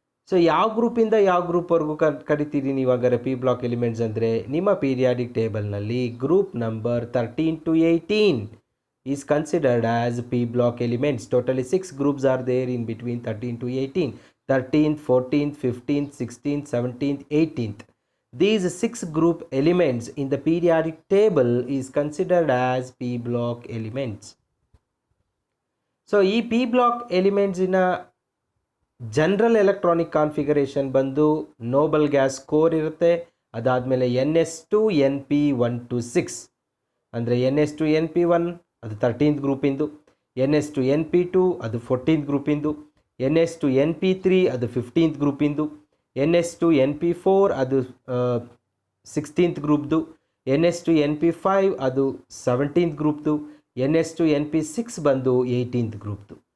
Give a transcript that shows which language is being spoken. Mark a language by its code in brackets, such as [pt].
[kn] So ಯಾವ ಗ್ರೂಪಿಂದ ಯಾವ ಗ್ರೂಪ್ವರೆಗೂ ಕರಿತೀರಿ ನೀವು ಹಾಗಾದ್ರೆ P ಬ್ಲಾಕ್ ಎಲಿಮೆಂಟ್ಸ್ ಅಂದರೆ? [en] ನಿಮ್ಮ ಪೀರಿಯಾಡಿಕ್ ಟೇಬಲ್ನಲ್ಲಿ group number 13 to 18 is considered as P block elements. Totally 6 groups are there in between 13 to 18. 13th, 14th, 15th, 16th, 17th, 18th. These 6 group elements in the periodic table is considered as P block elements. So, ಈ P block elements in a general electronic configuration ಬಂದು noble gas core ಇರುತ್ತೆ. [kn] ಅದಾದಮೇಲೆ NS2 NP126 ಅಂದರೆ NS2 NP1 ಅದು 13th ಗ್ರೂಪಿಂದು, NS2NP2 ಅದು 14th ಗ್ರೂಪಿಂದು, NS2NP3 ಅದು 15th ಗ್ರೂಪಿಂದು, NS2NP4 ಅದು 16th ಗ್ರೂಪ್ದು, NS2NP5 ಅದು 17th ಗ್ರೂಪ್ದು, NS2NP6 ಬಂದು 18th ಗ್ರೂಪ್ದು.